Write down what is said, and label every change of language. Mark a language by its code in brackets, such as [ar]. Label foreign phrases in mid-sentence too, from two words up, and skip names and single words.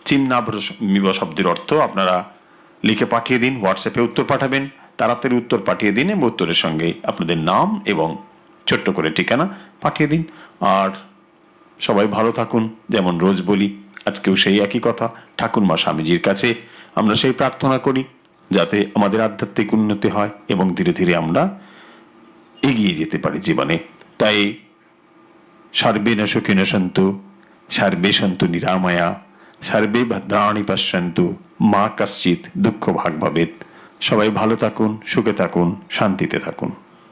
[bn] চিহ্নাভ্রমিব শব্দের অর্থ আপনারা লিখে পাঠিয়ে দিন, হোয়াটসঅ্যাপে উত্তর পাঠাবেন, তাড়াতাড়ি উত্তর পাঠিয়ে দিন এবং উত্তরের সঙ্গে আপনাদের নাম এবং ছোট্ট করে ঠিকানা পাঠিয়ে দিন। আর সবাই ভালো থাকুন, যেমন রোজ বলি আজকেও সেই একই কথা, ঠাকুরমা স্বামীজির কাছে আমরা সেই প্রার্থনা করি যাতে আমাদের আধ্যাত্মিক উন্নতি হয় এবং ধীরে ধীরে আমরা এগিয়ে যেতে পারি জীবনে। [sa] তাই সর্বে ন সুখিনঃ সন্তু, সর্বে সন্তু নিরাময়া, সর্বে ভদ্রাণি পশ্যন্তু, মা কশ্চিৎ দুঃখ ভাগ ভবেৎ। [bn] সবাই ভালো থাকুন, সুখে থাকুন, শান্তিতে থাকুন।